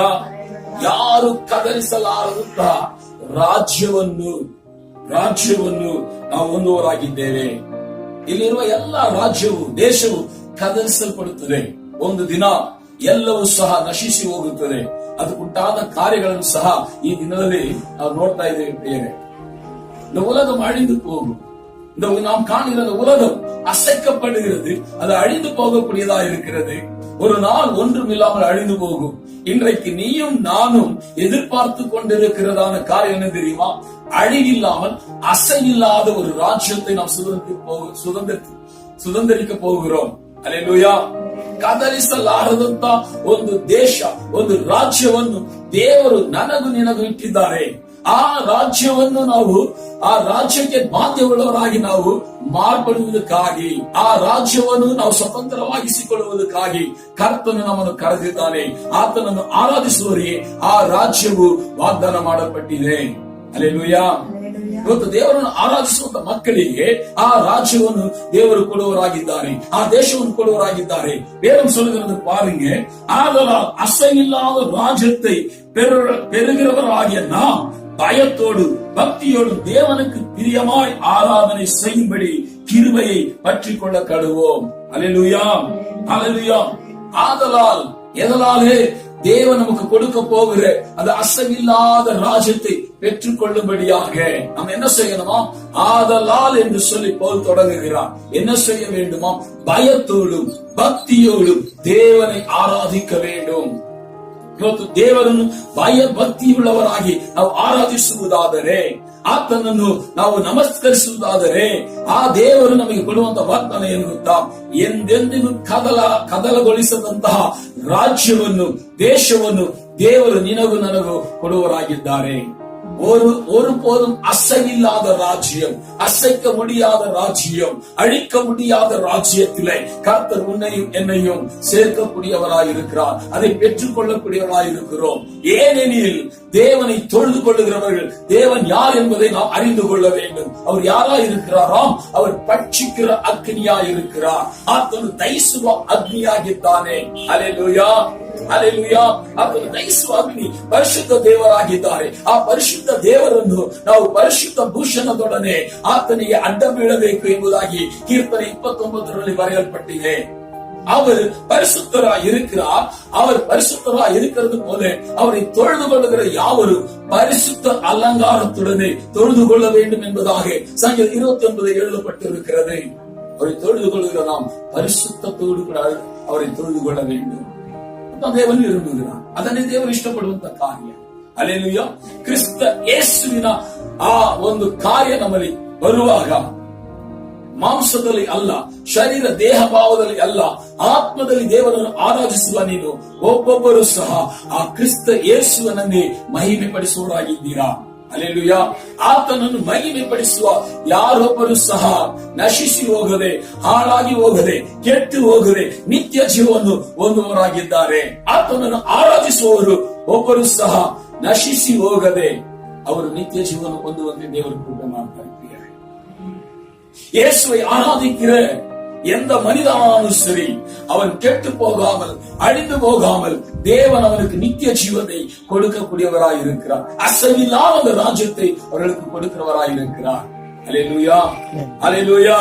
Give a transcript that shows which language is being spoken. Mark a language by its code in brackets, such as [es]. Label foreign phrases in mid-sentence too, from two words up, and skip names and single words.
[kn] ಯಾರು ಕದಲಿಸಲಾರದಂತ ರಾಜ್ಯವನ್ನು ನಾವು ಹೊಂದುವರಾಗಿದ್ದೇವೆ. ಇಲ್ಲಿರುವ ಎಲ್ಲ ರಾಜ್ಯವು ದೇಶವು ಕದಲಿಸಲ್ಪಡುತ್ತದೆ. ಒಂದು ದಿನ ಎಲ್ಲವೂ ಸಹ ನಶಿಸಿ ಹೋಗುತ್ತದೆ. ಅದಕ್ಕುಂಟಾದ ಕಾರ್ಯಗಳನ್ನು ಸಹ ಈ ದಿನದಲ್ಲಿ ನಾವು ನೋಡ್ತಾ ಇದ್ದೇವೆ. ಪ್ರಿಯರೇ, [ta] இந்த உலகம் அழிந்து போகும். நாம் காணுகிற உலகம் அசைக்கப்படுகிறது. அது அழிந்து போகக்கூடியதா இருக்கிறது. ஒரு நாள் ஒன்றும் இல்லாமல் அழிந்து போகும். இன்றைக்கு நீயும் நானும் எதிர்பார்த்து கொண்டிருக்கிறதான காரியம் என்ன தெரியுமா? அழிவில்லாமல் அசையில்லாத ஒரு ராஜ்யத்தை நாம் சுதந்திரிக்க போகிறோம். [kn] ಹಲ್ಲೆಲೂಯಾ. ಕದಲಿಸಲಾರದಂತ ಒಂದು ದೇಶ, ಒಂದು ರಾಜ್ಯವನ್ನು ದೇವರು ನನಗೂ ನಿನಗೂ ಇಟ್ಟಿದ್ದಾರೆ. ಆ ರಾಜ್ಯವನ್ನು ಆ ರಾಜ್ಯಕ್ಕೆ ಬಾಧ್ಯವುಳ್ಳವರಾಗಿ ನಾವು ಮಾರ್ಪಡುವುದಕ್ಕಾಗಿ, ಆ ರಾಜ್ಯವನ್ನು ನಾವು ಸ್ವತಂತ್ರವಾಗಿಸಿಕೊಳ್ಳುವುದಕ್ಕಾಗಿ ಕರ್ತನು ನಮ್ಮನ್ನು ಕರೆದಿದ್ದಾನೆ. ಆತನನ್ನು ಆರಾಧಿಸುವವರಿಗೆ ಆ ರಾಜ್ಯವು ವಾಗ್ದಾನ ಮಾಡಲ್ಪಟ್ಟಿದೆ. ಹಲ್ಲೆಲೂಯಾ. ಇವತ್ತು ದೇವರನ್ನು ಆರಾಧಿಸುವಂತ ಮಕ್ಕಳಿಗೆ ಆ ರಾಜ್ಯವನ್ನು ದೇವರು ಕೊಡುವವರಾಗಿದ್ದಾರೆ, ಆ தேசವನ್ನು ಕೊಡುವವರಾಗಿದ್ದಾರೆ. [ta] வேதம் சொல்லுகிறது பாருங்க, ஆதலால் அசையில்லாத ராஜ்யத்தை பெறுகிறவராகிய நாம் பயத்தோடு பக்தியோடு தேவனுக்கு பிரியமாய் ஆராதனை செய்யும்படி கிருபையை பற்றிக் கொள்ள கடுவோம். ஹல்லேலூயா, ஹல்லேலூயா. ஆதலால் எதனாலே தேவன் நமக்கு கொடுக்க போகிற அந்த அசைவில்லாத ராஜ்யத்தை பெற்றுக் கொள்ளும்படியாக நாம் என்ன செய்யணுமா? ஆதலால் என்று சொல்லி போல் தொடங்குகிறார். என்ன செய்ய வேண்டுமா? பயத்தோடும் பக்தியோடும் தேவனை ஆராதிக்க வேண்டும். [kn] ಇವತ್ತು ದೇವರನ್ನು ಭಯಭಕ್ತಿಯುಳ್ಳವರಾಗಿ ನಾವು ಆರಾಧಿಸುವುದಾದರೆ, ಆತನನ್ನು ನಾವು ನಮಸ್ಕರಿಸುವುದಾದರೆ, ಆ ದೇವರು ನಮಗೆ ಕೊಡುವಂತಹ ವಾಗ್ದಾನ ಏನು ಗೊತ್ತಾ? ಎಂದೆಂದಿಗೂ ಕದಲಗೊಳಿಸದಂತಹ ರಾಜ್ಯವನ್ನು, ದೇಶವನ್ನು ದೇವರು ನಿನಗೂ ನನಗೂ ಕೊಡುವವರಾಗಿದ್ದಾರೆ. [ta] ஒரு போதும் அசைவில்லாத ராஜ்யம், அசைக்க முடியாத ராஜ்யம், அழிக்க முடியாத ராஜ்யத்திலே கர்த்தர் உன்னையும் என்னையும் சேர்க்கக்கூடியவராயிருக்கிறார். அதை பெற்றுக் கொள்ளக்கூடியவராயிருக்கிறோம். ஏனெனில் தேவனை தொழுது கொள்ளுகிறவர்கள் தேவன் யார் என்பதை நாம் அறிந்து கொள்ள வேண்டும். அவர் யாரா இருக்கிறாராம்? அவர் பட்சிக்கிற அக்னியா இருக்கிறார். [kn] ஆத்தನು ದಹಿಸುವ ಅಗ್ನಿಯಾಗಿದ್ದಾನೆ. ಹಲ್ಲೆಲೂಯಾ, ಹಲ್ಲೆಲೂಯಾ. ಆತನು ದಹಿಸುವ ಅಗ್ನಿ, ಪರಿಶುದ್ಧ ದೇವರಾಗಿದ್ದಾರೆ. ಆ ಪರಿಶುದ್ಧ ದೇವರನ್ನು ನಾವು ಪರಿಶುದ್ಧ ಭೂಷಣದೊಡನೆ ಆತನಿಗೆ ಅಡ್ಡ ಬೀಳಬೇಕು ಎಂಬುದಾಗಿ ಕೀರ್ತನೆ 29ರಲ್ಲಿ ಬರೆಯಲ್ಪಟ್ಟಿದೆ. [ta] அவர் பரிசுத்தரா இருக்கிறார். அவர் பரிசுத்தரா இருக்கிறது போல அவரை தொழுது கொள்ளுகிற யாவரும் பரிசுத்த அலங்காரத்துடனே தொழுது கொள்ள வேண்டும் என்பதாக சங்கீதம் 29 எழுதப்பட்டிருக்கிறது. அவரை தொழுது கொள்ளுகிற நாம் பரிசுத்தத்தோடு கூட அவரை தொழுது கொள்ள வேண்டும். [kn] ದೇವನು ವಿರುದ್ಧகிறார். ಅದನ್ನೇ ದೇವರು ಇಷ್ಟಪಡುವಂತ ಕಾರ್ಯ. ಹಲ್ಲೆಲೂಯಾ. ಕ್ರಿಸ್ತ ಯೇಸುವಿನ ಆ ಒಂದು ಕಾರ್ಯ ನಮ್ಮಲ್ಲಿ ಬರುವಾಗ ಮಾಂಸದಲ್ಲಿ ಅಲ್ಲ, ಶರೀರ ದೇಹ ಭಾವದಲ್ಲಿ ಅಲ್ಲ, ಆತ್ಮದಲ್ಲಿ ದೇವರನ್ನು ಆರಾಧಿಸುವ ನೀನು ಒಬ್ಬೊಬ್ಬರು ಸಹ ಆ ಕ್ರಿಸ್ತ ಯೇಸುವನ್ನೇ ಮಹಿಮೆ ಪಡಿಸುವವರಾಗಿದ್ದೀರಾ. ಹಲ್ಲೆಲೂಯಾ. ಆತನನ್ನು ಮಹಿಮೆ ಪಡಿಸುವ ಯಾರೊಬ್ಬರು ಸಹ ನಶಿಸಿ ಹೋಗದೆ, ಹಾಳಾಗಿ ಹೋಗದೆ, ಕೆಟ್ಟು ಹೋಗದೆ ನಿತ್ಯ ಜೀವವನ್ನು ಹೊಂದುವವರಾಗಿದ್ದಾರೆ. ಆತನನ್ನು ಆರಾಧಿಸುವವರು ಒಬ್ಬರು ಸಹ ನಶಿಸಿ ಹೋಗದೆ ಅವರು ನಿತ್ಯ ಜೀವನ ಹೊಂದುವಂತೆ ದೇವರು ಕೃಪೆ ಮಾಡ್ತಾರೆ. [ta] இயேசுவை ஆராதிக்கிற எந்த மனிதனாலும் சரி அவன் கெட்டு போகாமல் அழிந்து போகாமல் தேவன் அவனுக்கு நித்திய ஜீவனை கொடுக்கக்கூடியவராய் இருக்கிறார். அசைவில்லாத ராஜ்யத்தை அவர்களுக்கு கொடுக்கிறவராய் இருக்கிறார். அல்லேலூயா, அல்லேலூயா.